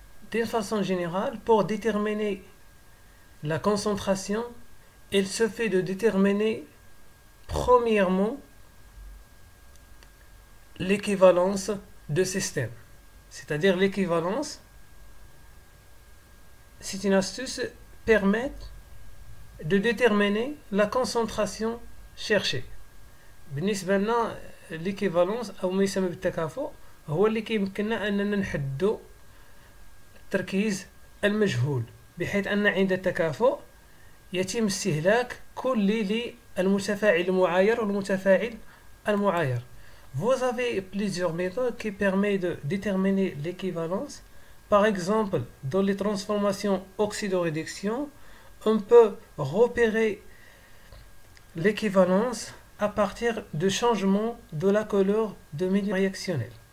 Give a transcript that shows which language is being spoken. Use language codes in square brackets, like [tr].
[fr] D'une façon générale, pour déterminer la concentration, il se fait de déterminer premièrement l'équivalence de système. C'est-à-dire l'équivalence, c'est une astuce permet de déterminer la concentration cherchée. [ar] بالنسبة لنا l'équivalence أو ما يسمى بالتكافؤ هو اللي كيمكننا أننا نحددو التركيز المجهول بحيث أن عند التكافؤ يتم استهلاك كلي للمتفاعل المعاير والمتفاعل المعاير. [fr] Vous avez plusieurs méthodes qui permettent de déterminer l'équivalence. Par exemple, dans les transformations oxydoréduction, on peut repérer l'équivalence à partir du changement de la couleur de milieu réactionnel.